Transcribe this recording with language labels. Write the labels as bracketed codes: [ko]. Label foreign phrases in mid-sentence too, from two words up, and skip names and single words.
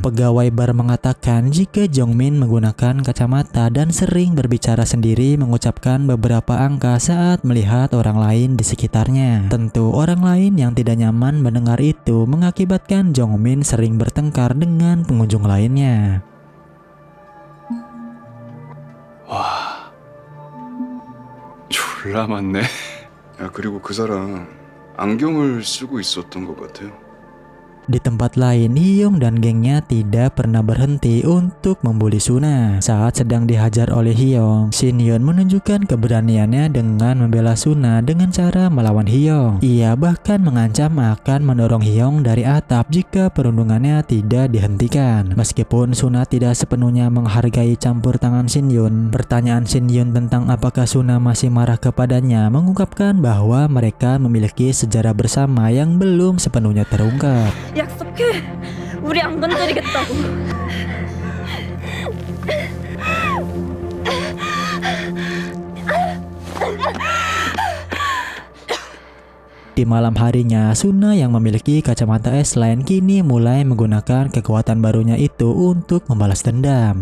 [id] Pegawai bar mengatakan jika Jongmin menggunakan kacamata dan sering berbicara sendiri mengucapkan beberapa angka saat melihat orang lain di sekitarnya. Tentu orang lain yang tidak nyaman mendengar itu mengakibatkan Jongmin sering bertengkar dengan pengunjung lainnya. [ko] 와, 졸라 많네. 야, 그리고 그 사람 안경을 쓰고 있었던 것 같아요. [id] Di tempat lain, Hyung dan gengnya tidak pernah berhenti untuk membuli Suna. Saat sedang dihajar oleh Hyung, Shin Yun menunjukkan keberaniannya dengan membela Suna dengan cara melawan Hyung. Ia bahkan mengancam akan mendorong Hyung dari atap jika perundungannya tidak dihentikan. Meskipun Suna tidak sepenuhnya menghargai campur tangan Shin Yun, pertanyaan Shin Yun tentang apakah Suna masih marah kepadanya mengungkapkan bahwa mereka memiliki sejarah bersama yang belum sepenuhnya terungkap. [ko] 약속해. 우리 안 건드리겠다고. [id] Di malam harinya, Suna yang memiliki kacamata S-Line kini mulai menggunakan kekuatan barunya itu untuk membalas dendam.